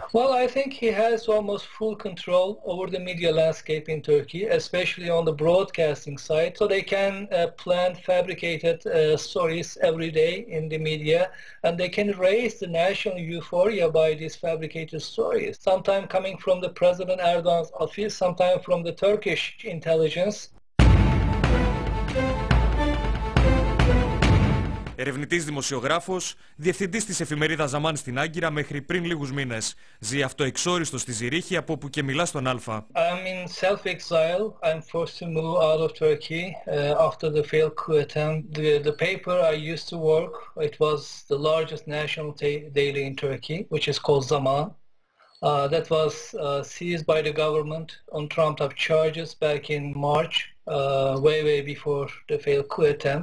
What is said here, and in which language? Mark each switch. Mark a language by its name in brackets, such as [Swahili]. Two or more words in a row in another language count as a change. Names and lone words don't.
[English] Well, I think he has almost full control over the media landscape in Turkey, especially on the broadcasting side. So they can plan fabricated stories every day in the media, and they can raise the national euphoria by these fabricated stories. Sometimes coming from the President Erdogan's office, sometimes from the Turkish intelligence. [Greek] Ερευνητής δημοσιογράφος, διευθυντής της εφημερίδας Ζαμάν στην Άγκυρα μέχρι πριν λίγους μήνες. Ζει αυτοεξόριστο στη Ζηρίχη, από όπου και μιλά στον Α. [English] I'm in self-exile. I'm forced to move out of Turkey after the failed coup attempt. The paper I used to work, it was the largest national daily in Turkey, which is called Zaman. That was seized by the government on trumped-up charges back in March, way before the failed coup attempt.